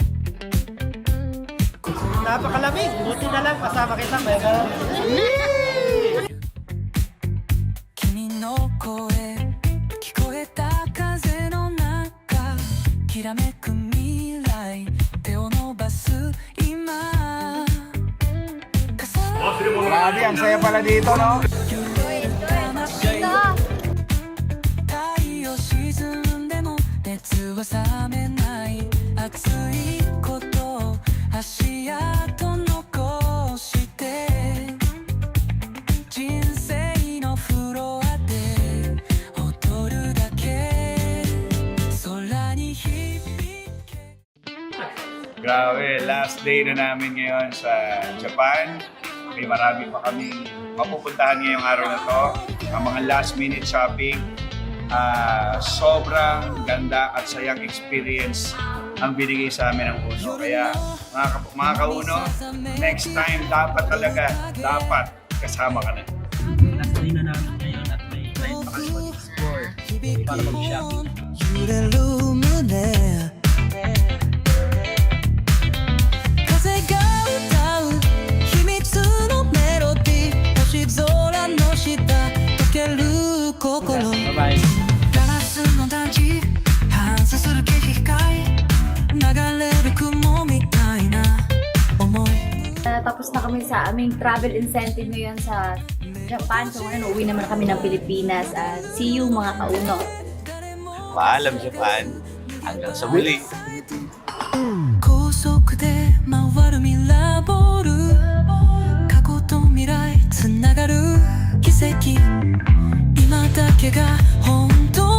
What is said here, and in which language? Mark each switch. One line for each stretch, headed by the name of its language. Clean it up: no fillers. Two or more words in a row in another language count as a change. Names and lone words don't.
Filipino: Napakalamig! Buti na lang, kasama kita, Mega.
Japanese: 君の声聞こえた風の中きらめく未来手を伸ばす今
Filipino: Grabe, ang saya pala dito, no?
Japanese: 太陽沈んでも熱は冷めない熱いこと足跡残して人生のフロアで踊るだけ空に響け
Filipino: Grabe,
English: last day
Filipino: na namin ngayon sa Japan. May marami pa kami mapupuntahan ngayong araw na to. Ang mga
English: last minute shopping.
Filipino: Sobrang ganda at sayang experience ang binigay sa amin ng Uno. Kaya mga kauno,
English: next time
Filipino: dapat kasama ka na.
English: Last day
Filipino: na namin ngayon at may time pa kami mag-explore para mag-shopping.
Japanese: 揺れる胸風が歌う秘密のメロディー星空の下溶ける心
Filipino: Bye-bye.
Japanese: ガラスの団地反射する景色流れる雲みたいな思い
Filipino: Tapos na kami sa aming
English: travel incentive
Filipino: ngayon sa Japan. So ngayon, uwi naman kami ng Pilipinas.
English: See you
Filipino: mga kauno. Paalam, Japan. Hanggang sa muli.
Japanese: 高速で回るミラーボール過去と未来つながる奇跡今だけが本